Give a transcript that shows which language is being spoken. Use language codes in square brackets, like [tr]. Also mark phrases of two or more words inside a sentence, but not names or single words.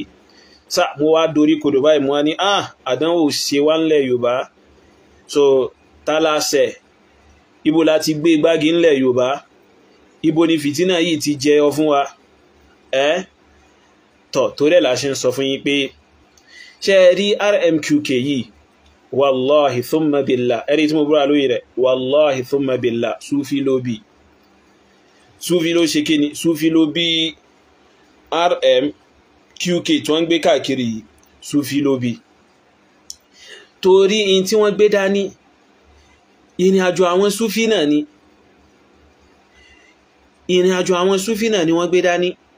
[yo] Mo wá dorí kodò báyìí, mo wá ní àdánwò ṣe wá ńlẹ̀ Yorùbá. So tálàṣẹ̀, ibo la ti gbé gbági ńlẹ̀ Yorùbá, ibo ni fìtínà yìí ti jẹyọ fún wa. Torí ẹ̀ la ṣe ń sọ fún yín pé ṣé ẹ rí RMQK yìí, [ar] والله ثم بالله, [yo] ẹ̀rí tí mo búra lórí rẹ̀, [ar] والله ثم بالله, [yo] Súfí ló bí, Súfí ló ṣe kíni, Súfí ló bí RMQK tí wọ́n ń gbé káàkiri yìí, Súfí ló bí. Torí in tí wọ́n gbé dání, ìrìn àjò àwọn Súfí náà ni, ìrìn àjò àwọn Súfí náà ni wọ́n gbé dání.